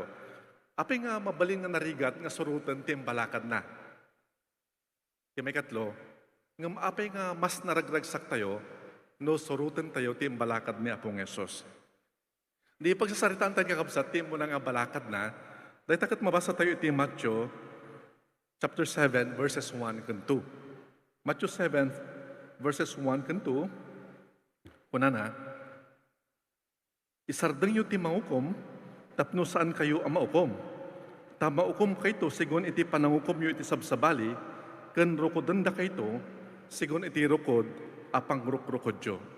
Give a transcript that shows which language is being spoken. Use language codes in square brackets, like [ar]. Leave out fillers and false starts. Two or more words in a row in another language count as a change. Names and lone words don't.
[ilo] Apay nga mabaling nga narigat nga surutan ti imbalakad na. Kaya may katlo, nga apay nga mas naragragsak tayo, no surutan tayo ti imbalakad ni Apong Jesus. Di pagsasaritaan tayo kakabsat, ti mo na nga balakad na, dahil takat mabasa tayo iti Matthew chapter 7 verses 1 and 2. Matthew 7 verses 1 and 2. Kuna na, isardeng yu ti maukom, tapno saan kayo ang maukom. Ta maukom kayto, sigon iti panangukom yu iti sabsabali, ken rukodenda kayto, sigon iti rukod, apang rukrukodyo.